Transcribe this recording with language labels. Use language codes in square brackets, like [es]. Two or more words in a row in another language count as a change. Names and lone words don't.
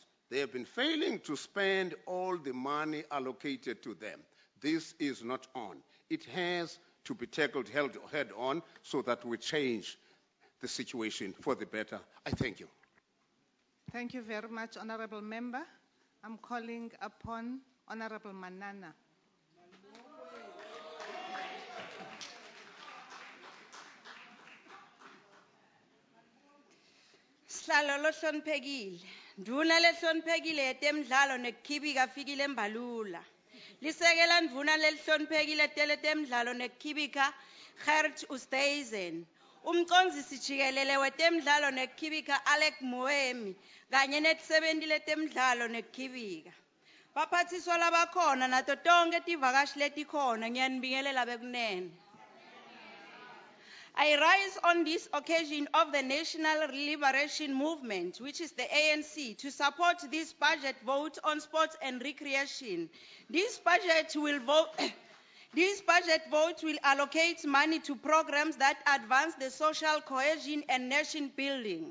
[en] They have been failing to spend all the money allocated to them. This is not on. It has to be tackled head on so that we change the situation for the better. I thank you. Thank you very much, Honourable Member. I'm calling upon Honourable Manana. [ss] Sihlalo lo hloniphekile. Nduna le hloniphekile yetemidlalo nekhibika Fikile Mbalula. Lisekela ndvuna lelihloniphekile teletemidlalo nekhibika Gert Oosthuizen. Umcondzisi jikelele wetemidlalo nekhibika Alec Moemi kanye netisebenti letemidlalo nekhibika. Baphathiswa labakhona nato tonke tivakashi letikhona ngiyanibingelela bekunene. [en] I rise on this occasion of the National Liberation Movement, which is the ANC, to support this budget vote on sports and recreation. This budget vote will allocate money to programs that advance the social cohesion and nation building.